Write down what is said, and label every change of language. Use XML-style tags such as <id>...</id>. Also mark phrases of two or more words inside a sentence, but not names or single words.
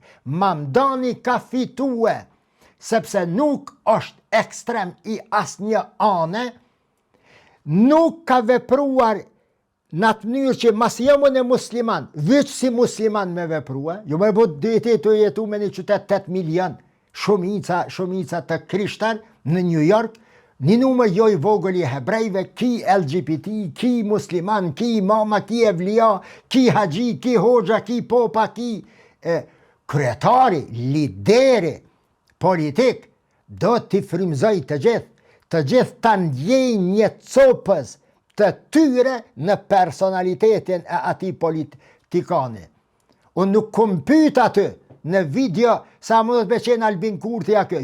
<sq>Mamdani ka fitue, sepse nuk është ekstrem i asnjë ane, nuk ka vepruar në atë mënyrë që mas jemi në musliman, veç si musliman me veprua, jo me bët deti të jetu me një qytet 8 milion, shumica të krishtar në New York, një numër jo i vogël i hebrejve, ki LGBT, ki musliman, ki imama, ki evlia, ki haxhi, ki hoxha, ki popa, ki kryetari, lideri politik, do t'i frymëzoj të gjithë të ndjej një copës të tyre në personalitetin e ati politikani. Unë nuk kom pyet aty në video sa mundet me qenë Albin Kurti a kjo.</sq>